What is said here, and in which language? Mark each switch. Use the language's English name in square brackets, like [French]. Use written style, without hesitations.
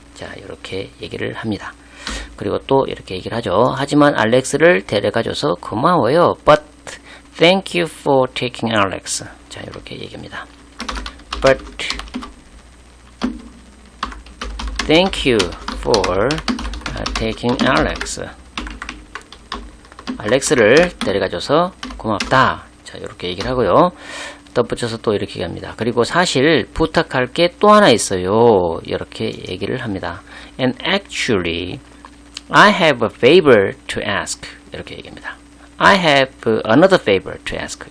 [Korean] 자, 이렇게 얘기를 합니다. 그리고 또 이렇게 얘기를 하죠. 하지만 알렉스를 데려가줘서 고마워요. [English] But thank you for taking Alex. [Korean] 자, 이렇게 얘기합니다. [English] But Thank you for taking Alex. [Korean] 알렉스를 데려가줘서 고맙다. 자, 이렇게 얘기를 하고요. 덧붙여서 또 이렇게 얘기합니다. 그리고 사실 부탁할 게 또 하나 있어요. 이렇게 얘기를 합니다. [English] And actually, I have a favor to ask. [Korean] 이렇게 얘기합니다. [English] I have another favor to ask.